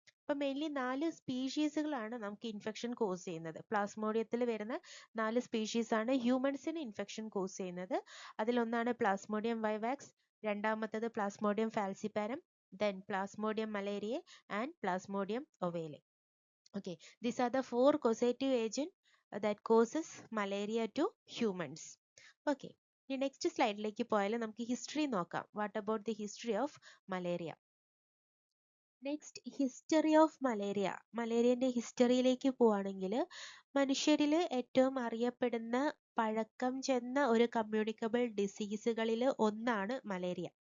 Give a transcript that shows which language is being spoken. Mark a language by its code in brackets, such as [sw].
[ml] അപ്പൊ മെയിൻലി 4 സ്പീഷീസുകളാണ് നമുക്ക് infection cause ചെയ്യുന്നത്. പ്ലാസ്മോഡിയത്തിൽ വരുന്ന 4 സ്പീഷീസ് ആണ് ഹ്യൂമൻസിന് ഇൻഫെക്ഷൻ കോസ് ചെയ്യുന്നത്. അതിലൊന്നാണ് പ്ലാസ്മോഡിയം വൈവാക്സ്, രണ്ടാമത്തത് Plasmodium ഫാൽസിപാരം, then Plasmodium malaria and Plasmodium ഒവേലെ. [en] Okay, these are the 4 causative agents that causes malaria to humans. [ml] Okay, ഇനി നെക്സ്റ്റ് സ്ലൈഡിലേക്ക് പോയാൽ നമുക്ക് ഹിസ്റ്ററി നോക്കാം. [en] What about the history of malaria? [ml] Next, history of malaria. മലേറിയന്റെ ഹിസ്റ്ററിയിലേക്ക് പോവുകയാണെങ്കിൽ മനുഷ്യരിൽ ഏറ്റവും അറിയപ്പെടുന്ന പഴക്കം ചെന്ന ഒരു കമ്മ്യൂണിക്കബിൾ ഡിസീസുകളിൽ ഒന്നാണ് മലേറിയ.